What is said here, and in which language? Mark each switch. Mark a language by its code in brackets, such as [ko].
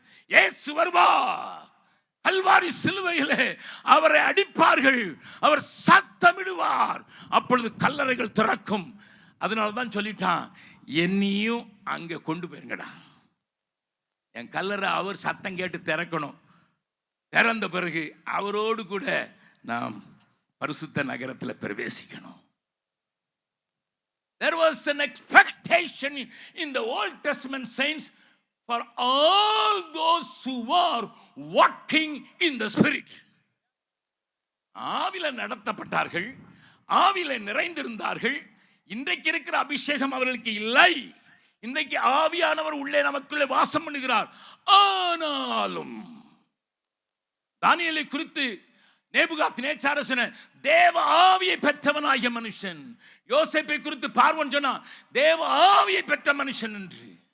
[ta] இயேசு வருவார், கல்வாரி சிலுவையிலே அவரை அடிப்பார்கள், அவர் சத்தமிடுவார், அப்பொழுது கல்லறைகள் திறக்கும். அதனாலதான் சொல்லிட்டான், என்னையும் அங்க கொண்டு போயிருங்கடா, என் கல்லறை அவர் சத்தம் கேட்டு திறக்கணும். திறந்த பிறகு அவரோடு கூட நாம் பரிசுத்த நகரத்தில் பிரவேசிக்கணும். [en] There was an expectation in the Old Testament saints for all those who were walking in the Spirit. [ta] ஆவில நடத்தப்பட்டார்கள், ஆவில நிறைந்திருந்தார்கள். இன்றைக்கு இருக்கிற அபிஷேகம் அவர்களுக்கு இல்லை. இன்றைக்கு ஆவியானவர் உள்ளே நமக்குள்ளே வாசம் பண்ணுகிறார். ஆனாலும் தானியேலை குறித்து நேபுகாத்நேச்சார் சொன்ன தேவ ஆவியை பெற்றவனாகிய மனுஷன், யோசேப்பை குறித்து பார்வோன் சொன்னா தேவ ஆவியை பெற்ற மனுஷன் என்று.